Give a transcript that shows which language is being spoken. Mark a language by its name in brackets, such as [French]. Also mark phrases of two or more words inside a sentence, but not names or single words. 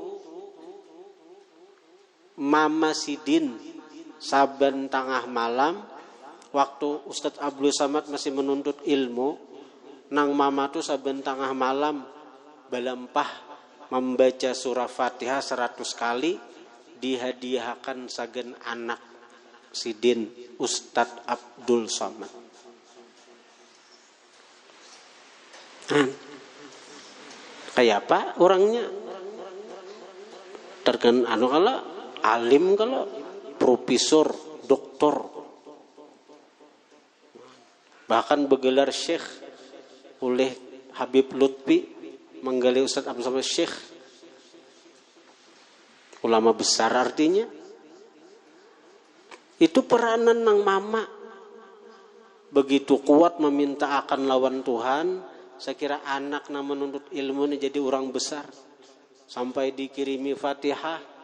[Banjar] Mama Sidin saban tengah malam waktu Ustadz Abdul Samad masih menuntut ilmu, nang mama tu saban tengah malam belempah membaca surah Fatihah 100 kali, dihadiahkan sagen anak Sidin Ustadz Abdul Samad. [Indonesian] Kayak apa orangnya? Kalau alim, kalau profesor, doktor, bahkan bergelar syekh oleh Habib Lutfi, menggali Ustadz Abdul Samad syekh, ulama besar artinya. [Banjar] Itu peranan nang mama begitu kuat meminta akan lawan Tuhan. [Indonesian] Saya kira anak nang menuntut ilmu ini jadi orang besar sampai dikirimi Fatihah.